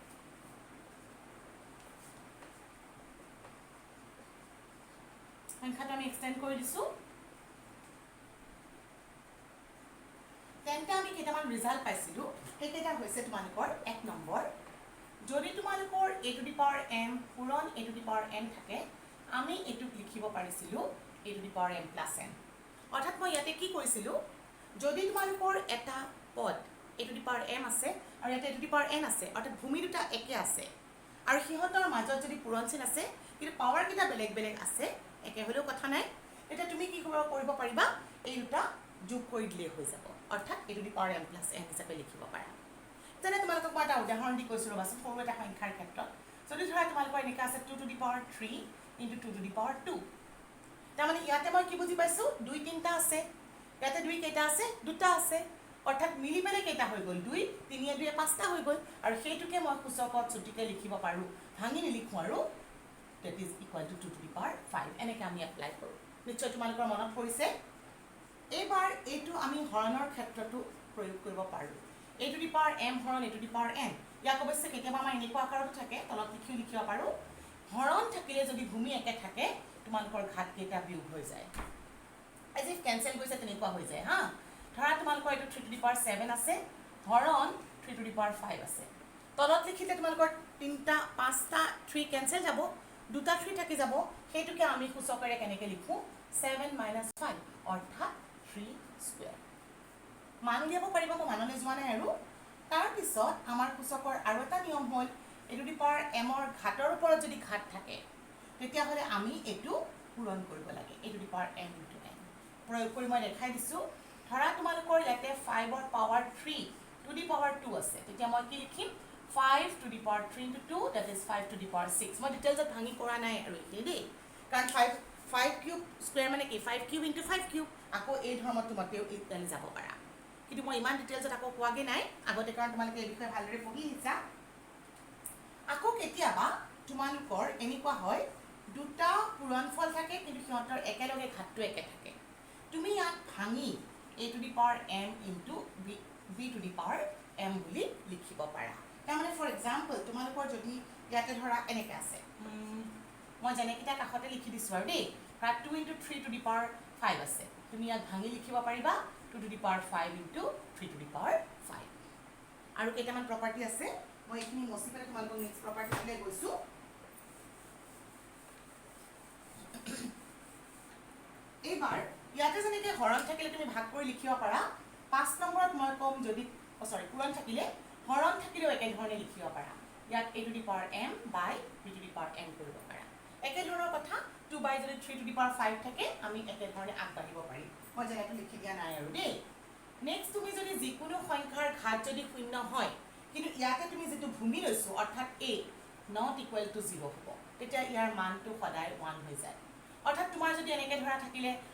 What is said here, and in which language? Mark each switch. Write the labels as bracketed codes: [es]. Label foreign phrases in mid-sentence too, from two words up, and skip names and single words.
[as] সংখ্যাটো আমি এক্সটেণ্ড কৰি দিছোঁ। তেন্তে আমি কেইটামান ৰিজাল্ট পাইছিলোঁ, সেইকেইটা হৈছে তোমালোকৰ 1 নম্বৰ, যদি তোমালোকৰ [en] a to the power m [as] পূৰণ [en] a to the power n [as] থাকে, আমি এইটোক লিখিব পাৰিছিলোঁ [en] a to the power m plus n। [as] অৰ্থাৎ মই ইয়াতে কি কৰিছিলোঁ, যদি তোমালোকৰ এটা পদ [en] a to the power m [as] আছে আৰু ইয়াতে [en] a to the power n [as] আছে, অৰ্থাৎ ভূমি দুটা একে আছে আৰু সিহঁতৰ মাজত যদি পূৰণ চিন আছে কিন্তু পাৱাৰকেইটা বেলেগ বেলেগ আছে, একে হ'লেও কথা নাই, তেতিয়া তুমি কি কৰিব পাৰিবা? এই দুটা যোগ কৰি দিলেই হৈ যাব, অৰ্থাৎ [en] a to the power m plus n [as] হিচাপে লিখিব পাৰা। যেনে তোমালোকক মই এটা উদাহৰণ দি কৈছোঁ ৰ'বাচোন, সৰু এটা সংখ্যাৰ ক্ষেত্ৰত। যদি ধৰা তোমালোকৰ এনেকৈ আছে [en] 2 to the power 3 into 2 to the power 2, [as] তাৰমানে ইয়াতে মই কি বুজি পাইছোঁ? 2 তিনিটা আছে, ইয়াতে 2 কেইটা আছে? দুটা আছে, অৰ্থাৎ মিলি পেলাই কেইটা হৈ গ'ল? 2, 3, 2, 5টা হৈ গ'ল। আৰু সেইটোকে মই সূচকত চুটিকৈ লিখিব পাৰোঁ, ভাঙি নিলিখোঁ আৰু [en] that is equal to 2 to the power 5, [as] এনেকৈ আমি এপ্লাই কৰোঁ। নিশ্চয় তোমালোকৰ মনত পৰিছে। এইবাৰ এইটো আমি হৰণৰ ক্ষেত্ৰতো প্ৰয়োগ কৰিব পাৰোঁ। [en] a to the power m [as] হৰণ [en] a to the power n, [as] ইয়াক অৱশ্যে কেতিয়াবা আমাৰ এনেকুৱা আকাৰতো থাকে, তলত লিখিও লিখিব পাৰোঁ। হৰণ থাকিলে যদি ভূমি একে থাকে, তোমালোকৰ ঘাতকেইটা বিয়োগ হৈ যায়, [en] as if [as] কেঞ্চেল গৈছে তেনেকুৱা হৈ যায় হা। ধৰা তোমালোকৰ এইটো [en] 3 to the power 7 [as] আছে, হৰণ [en] 3 to the power 5 [as] আছে। তলত লিখিলে তোমালোকৰ 3টা 5টা 3 কেঞ্চেল যাব, 2টা 3 থাকি যাব। সেইটোকে আমি সূচকেৰে কেনেকৈ লিখোঁ? 7 - 5 অৰ্থাৎ 3 স্কুৱেৰ। মান উলিয়াব পাৰিবা, মই মানলৈ যোৱা নাই। আৰু তাৰপিছত আমাৰ সূচকৰ আৰু এটা নিয়ম হ'ল, [en] a to the power m- [as] ৰ ঘাতৰ ওপৰত যদি ঘাত থাকে, তেতিয়াহ'লে আমি এইটো পূৰণ কৰিব লাগে, [en] a to the power m into n। [as] প্ৰয়োগ কৰি মই দেখাই দিছোঁ। ধৰা তোমালোকৰ ইয়াতে 5ৰ পাৱাৰ 3 [en] to the power [as] 2 আছে তেতিয়া মই কি লিখিম [en] 5 to the power 3 into 2 that is 5 to the power 6 [as] মই ডিটেইলছত ভাঙি কৰা নাই আৰু এতিয়া দেই কাৰণ 5 [en] cube square [as] মানে কি 5 কিউব ইনটু 5 কিউব আকৌ এই ধৰ্মত তোমাতেও ইটালি যাব পাৰা কিন্তু মই ইমান ডিটেইলছত আকৌ কোৱাগে নাই আগতে কাৰণ তোমালোকে এই বিষয়ে ভালদৰে পঢ়ি আহিছা আকৌ কেতিয়াবা তোমালোকৰ এনেকুৱা হয় দুটা পূৰণফল থাকে কিন্তু সিহঁতৰ একেলগে ঘাতটো একে থাকে তুমি ইয়াত ভাঙি a [en] to the power m into b to the power m [as] বুলি লিখিব পাৰা তাৰমানে [en] for example [as] তোমালোকৰ যদি ইয়াতে ধৰা এনেকৈ আছে মই যেনেকেইটা কাষতে লিখি দিছোঁ আৰু দেই ধৰা [en] 2 into 3 to the power 5 [as] আছে তুমি ইয়াত ভাঙি লিখিব পাৰিবা [en] 2 to the power 5 into 3 to the power 5 [as] আৰু কেইটামান প্ৰপাৰ্টি আছে মই এইখিনি মচি পেলাই তোমালোকক নেক্সট প্ৰপাৰ্টিলৈ গৈছোঁ এইবাৰ ইয়াতে যেনেকৈ হৰণ থাকিলে তুমি ভাগ কৰি লিখিব পাৰা 5 নম্বৰত মই ক'ম যদি পূৰণ থাকিলে হৰণ থাকিলেও একেধৰণে লিখিব পাৰা ইয়াত [en] a to the power m by b to the power m [as] কৰিব পাৰা একেধৰণৰ কথা 2 by যদি [en] 3 to the power 5 [as] থাকে আমি একেধৰণে আগবাঢ়িব পাৰিম মই যেনেকৈ লিখি দিয়া নাই আৰু দেই নেক্সট তুমি যদি যিকোনো সংখ্যাৰ ঘাত যদি শূন্য হয় কিন্তু ইয়াতে তুমি যেটো ভূমি লৈছো অৰ্থাৎ [en] a not equal to 0 [as] হ'ব তেতিয়া ইয়াৰ মানটো সদায় 1 হৈ যায় অৰ্থাৎ তোমাৰ যদি এনেকৈ ধৰা থাকিলে